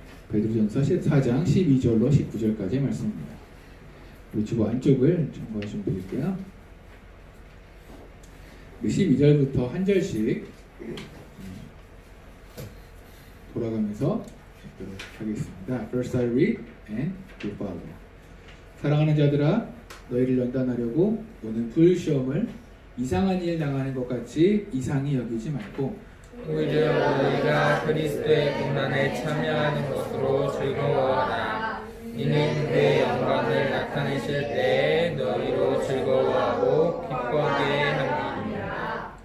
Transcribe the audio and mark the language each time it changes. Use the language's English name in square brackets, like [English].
[Korean] 베드로전서 14장 12절로 19절까지의 말씀입니다. 우리 주보 안쪽을 참고하시면 되겠고요. 12절부터 한 절씩 돌아가면서 읽도록 하겠습니다. [English] First I read and you follow. [Korean] 사랑하는 자들아, 너희를 연단하려고 오는 불시험을 이상한 일 당하는 것 같이 이상히 여기지 말고 오히려 너희가 그리스도의 고난에 참여하는 것으로 즐거워하라. 이는 그의 영광을 나타내실 때에 너희로 즐거워하고 기뻐하게 함이니라.